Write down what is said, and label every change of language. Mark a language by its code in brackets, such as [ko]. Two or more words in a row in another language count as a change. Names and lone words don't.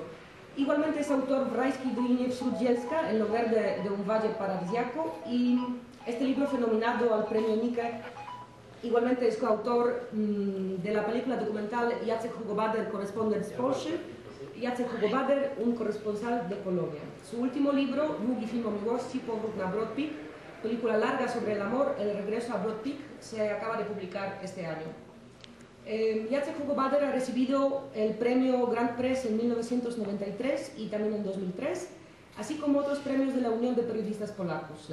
[es] Igualmente es autor Wrajskiej Doliny wśród Zielska, El lugar de un valle paradisiaco, y este libro fue nominado al premio Nike. Igualmente es coautor de la película documental Jacek Hugo Bader, Correspondent z Polski, Jacek Hugo Bader, un corresponsal de Polonia. Su último libro, Długi film o miłości, Powrót na Broad Peak, película larga sobre el amor, El regreso a Broad Peak, se acaba de publicar este año. Jacek Hugo Bader ha recibido el premio Grand Press en 1993 y también en 2003, así como otros premios de la Unión de Periodistas Polacos.